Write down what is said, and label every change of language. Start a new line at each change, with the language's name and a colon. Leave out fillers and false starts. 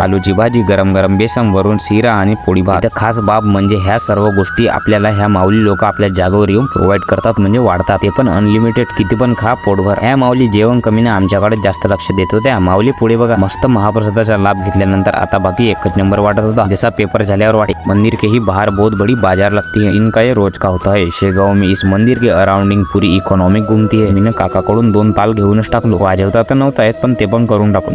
Marathi: आलूची भाजी, गरम गरम बेसन, वरून शिरा आणि पोळी भात। इथं खास बाब म्हणजे ह्या सर्व गोष्टी आपल्याला ह्या माऊली लोक आपल्या जागेवर येऊन प्रोव्हाइड करतात, म्हणजे वाढतात। ते पण अनलिमिटेड, किती पण खा पोटभर। ह्या माऊली जेवण कमी ना आमच्याकडे जास्त लक्ष देत होत्या। माऊली पुढे बघा, मस्त महाप्रसादाचा लाभ घेतल्यानंतर आता बाकी एकच नंबर वाटत होता, जसा पेपर झाल्यावर वाटे।
Hindi: मंदिर के ही बाहर बहुत बड़ी बाजार लगती है, इनका ये रोज का होता है। शेगाव में इस मंदिर के अराउंडिंग पूरी इकॉनॉमिक घूमती है।
Marathi: मी काकाकडून 2 ताल घेऊनच टाकलो, वाजवता तर नव्हता येत, पण ते पण करून टाकलो।